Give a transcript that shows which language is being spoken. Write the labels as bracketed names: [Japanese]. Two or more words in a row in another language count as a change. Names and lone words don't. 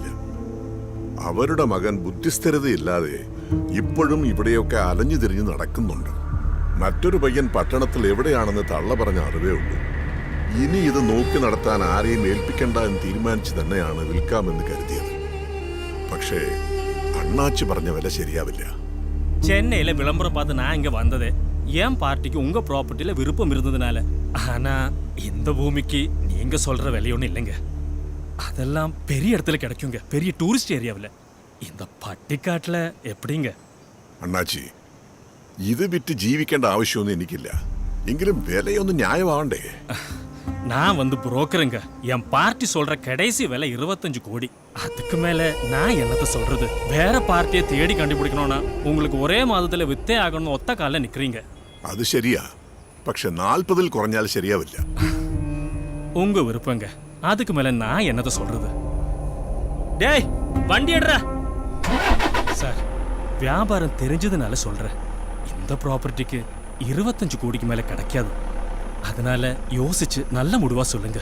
[Malayalam] അവരുടെ മകൻ ബുദ്ധിസ്ഥിരതയില്ലാതെ ഇപ്പോഴും ഇവിടെയൊക്കെ അലഞ്ഞു തിരിഞ്ഞ് നടക്കുന്നുണ്ട്. മറ്റൊരു പയ്യൻ പട്ടണത്തിൽ എവിടെയാണെന്ന് തള്ള പറഞ്ഞ അറിവേ ഉള്ളൂ. ഇനി ഇത് നോക്കി നടത്താൻ ആരെയും ഏൽപ്പിക്കണ്ട എന്ന് തീരുമാനിച്ച് തന്നെയാണ് വിൽക്കാമെന്ന് കരുതിയത്. പക്ഷേ അണ്ണാച്ചി പറഞ്ഞ വില ശരിയാവില്ല. [Tamil] சென்னையில விளம்பரம் பார்த்து நான் இங்க வந்ததே என் பார்ட்டிக்கு உங்க ப்ராப்பர்ட்டியில விருப்பம் இருந்ததுனால. ஆனா இந்த பூமிக்கு நீங்க சொல்ற விலை ஒன்றும் இல்லைங்க. அதெல்லாம் பெரிய இடத்துல கிடைக்குங்க, பெரிய டூரிஸ்ட் ஏரியாவில். இந்த பட்டிக்காட்டில் எப்பிடிங்க? [Malayalam] അണ്ണാച്ചി, ഇത് വിറ്റ് ജീവിക്കേണ്ട ആവശ്യമൊന്നും എനിക്കില്ല. എങ്കിലും വിലയൊന്നും ന്യായമാവണ്ടേ? [Tamil] நான் வந்து புரோக்கருங்க. என் பார்ட்டி சொல்ற கடைசி விலை 25 கோடி. அதுக்கு மேல நான் என்னத்த சொல்றது? வேற பார்ட்டியை தேடி கண்டுபிடிக்கணும்னா உங்களுக்கு ஒரே மாதத்துல வித்தே ஆகணும். ஒத்த கால நிக்கிறீங்க. [Malayalam] അത് ശരിയാ, പക്ഷെ 40-ൽ കുറഞ്ഞാൽ ശരിയാവില്ല. [Tamil] உங்க விருப்பங்க. அதுக்கு மேல நான் என்னத்த சொல்றது? டேய், வண்டி எடுறா. சார், வியாபாரம் தெரிஞ்சதுனால சொல்றேன். இந்த ப்ராப்பர்ட்டிக்கு 25 கோடிக்கு மேல கிடைக்காது. அதனால யோசிச்சு நல்ல முடிவா சொல்லுங்க.